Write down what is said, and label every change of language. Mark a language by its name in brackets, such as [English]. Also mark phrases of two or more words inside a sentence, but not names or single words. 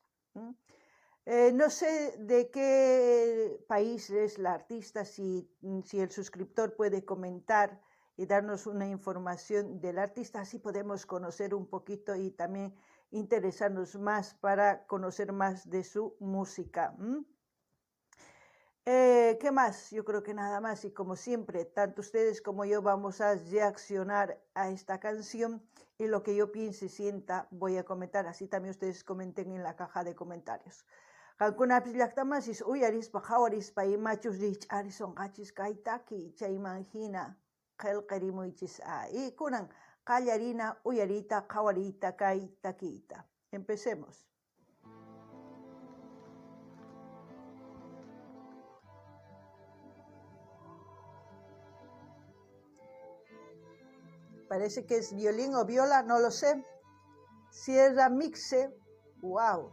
[Spanish] No sé de qué país es la artista, si el suscriptor puede comentar y darnos una información del artista, así podemos conocer un poquito y también interesarnos más para conocer más de su música. ¿Qué más? Yo creo que nada más, y como siempre, tanto ustedes como yo vamos a reaccionar a esta canción y lo que yo piense y sienta voy a comentar, así también ustedes comenten en la caja de comentarios. [Quechua] Qankunapis llaqtamasis uyarispa qhawarispa imachus riqch'arison qachis kay taki chayman hina qillqirimuychis y kunan qallarina uyarita qhawarita kay takiyta. [Spanish] Empecemos. Parece que es violín o viola, no lo sé. Sierra Mixe, wow.